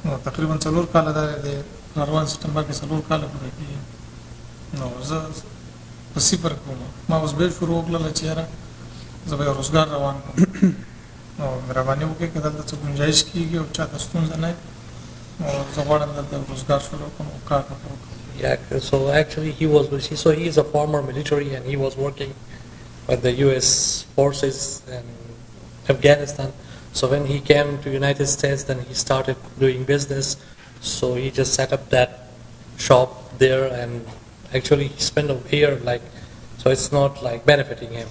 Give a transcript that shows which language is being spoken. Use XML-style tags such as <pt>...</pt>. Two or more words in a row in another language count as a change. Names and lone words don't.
<ps>نو تقریبا 4 کاله دا د روان سپټمبر کې 4 کاله پوره کیږي نو زه په صفر کوم ما اوس به شروع وکړل چې یاره زه به روزګار روان کوم نو مهرباني وکړئ که دلته څه ګنجایش کیږي او چاته ستونزه نه نو زه غواړم دلته روزګار شروع کړم او کار وکړم.</ps> <en>Yeah, so actually he is a former military and he was working with the U.S. forces in Afghanistan. So when he came to United States, then he started doing business. So he just set up that shop there, and actually he spent a year so it's not like benefiting him.</en>